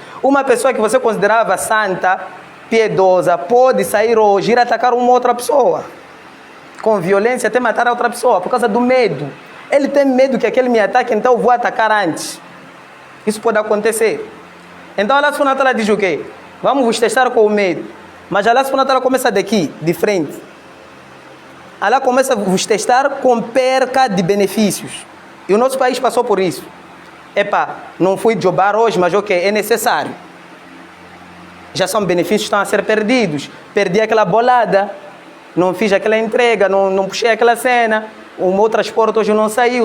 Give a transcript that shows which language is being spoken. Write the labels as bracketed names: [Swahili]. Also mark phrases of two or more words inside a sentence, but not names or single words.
[Portuguese] Uma pessoa que você considerava santa, piedosa, pode sair hoje e ir atacar uma outra pessoa. Com violência, até matar a outra pessoa, por causa do medo. Ele tem medo que aquele me ataque, então eu vou atacar antes. Isso pode acontecer. Então [Arabic] الله سبحانه وتعالى [Portuguese] diz o quê? Vamos vos testar com o medo. Mas [Arabic] الله سبحانه وتعالى [Portuguese] começa daqui, de frente. Allah começa a vos testar com perca de benefícios. E o nosso país passou por isso. Epa, não fui jobar hoje, mas ok, é necessário. Já são benefícios que estão a ser perdidos. Perdi aquela bolada, não fiz aquela entrega, não puxei aquela cena, o meu transporte hoje não saiu.